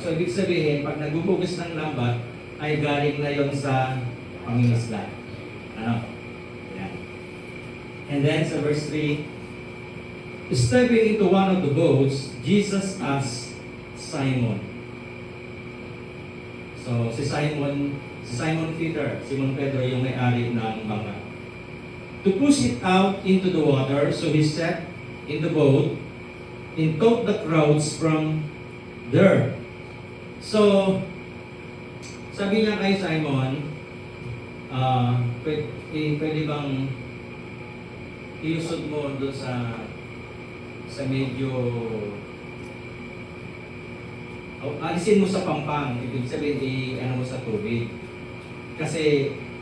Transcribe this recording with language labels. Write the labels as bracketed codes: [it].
[tl] So, ibig sabihin, pag naghuhugas ng lambat, ay galing na yon sa pangingisda. Ano? Yan. [en] And then, [tl] sa verse 3, [en] stepping into one of the boats, Jesus asked Simon. So, si Simon Peter, Simon Pedro, [tl] yung may-ari ng bangka, [en] to push it out into the water, so he sat in the boat and taught the crowds from there. [tl] So, sabi niya kay Simon, pwede bang iusod mo doon sa medyo alisin mo sa pampang, ibig sabihin ano mo sa tubig. Kasi